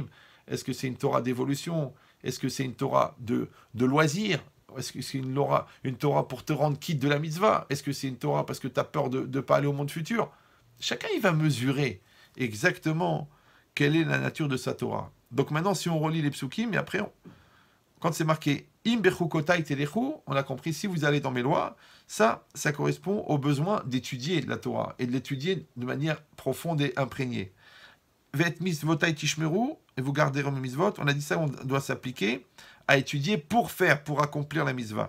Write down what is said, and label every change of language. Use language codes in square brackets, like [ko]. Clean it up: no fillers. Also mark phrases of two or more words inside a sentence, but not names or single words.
[fr] Est-ce que c'est une Torah d'évolution? Est-ce que c'est une Torah de loisir? Est-ce que c'est une Torah pour te rendre quitte de la mitzvah? Est-ce que c'est une Torah parce que tu as peur de ne pas aller au monde futur? Chacun, il va mesurer exactement quelle est la nature de sa Torah. Donc maintenant, si on relit les psukim, et après, quand c'est marqué « [he] Im bechukotai telechu », [fr] on a compris, si vous allez dans mes lois, ça correspond au besoin d'étudier la Torah, et de l'étudier de manière profonde et imprégnée. [he] Vet misvotai tishmeru, [fr] et vous garderez mes misvot, on a dit ça, on doit s'appliquer à étudier pour accomplir la mitzvah.